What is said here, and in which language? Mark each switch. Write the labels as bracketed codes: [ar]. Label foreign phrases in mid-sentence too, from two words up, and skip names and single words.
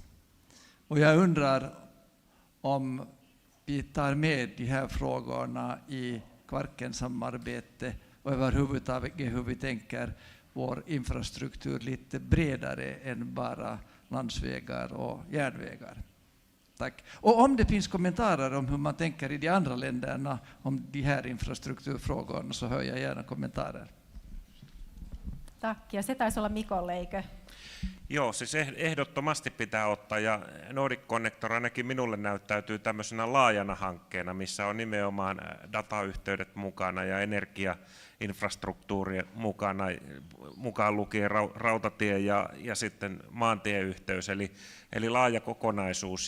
[sv] Och jag undrar om vi tar med de här frågorna i Kvarken-samarbete och överhuvudtaget hur vi tänker vår infrastruktur lite bredare än bara landsvägar och järnvägar. Tack. Och om det finns kommentarer om hur man tänker i de andra länderna om de här infrastrukturfrågorna, så hör jag gärna kommentarer. Tack. [fi] Ja se taisi olla Mikolle, eikö? Joo, siis ehdottomasti pitää ottaa, ja Nordic Connector ainakin minulle näyttäytyy tämmöisenä laajana hankkeena, missä on nimenomaan datayhteydet mukana ja energiainfrastruktuuri mukana, mukaan lukien rautatie ja sitten maantieyhteys, eli laaja kokonaisuus.